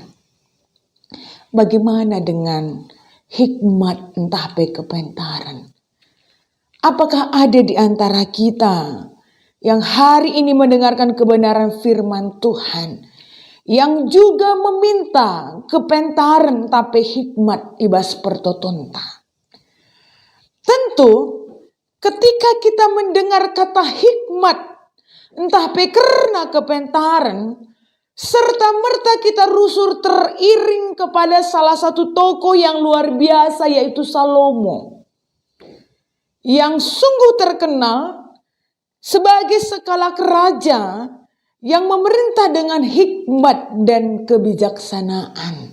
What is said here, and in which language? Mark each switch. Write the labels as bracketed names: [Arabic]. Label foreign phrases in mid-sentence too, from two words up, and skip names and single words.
[Indonesian] Bagaimana dengan hikmat entah kepentaran? Apakah ada di antara kita yang hari ini mendengarkan kebenaran firman Tuhan, yang juga meminta kepentaran tapi hikmat [Batak Karo] ibas pertotonta? [Indonesian] Tentu ketika kita mendengar kata hikmat, entah karena kepentaran, serta-merta kita [Batak Karo] rusur teriring [Indonesian] kepada salah satu tokoh yang luar biasa, yaitu Salomo, yang sungguh terkenal sebagai sekalak raja yang memerintah dengan hikmat dan kebijaksanaan.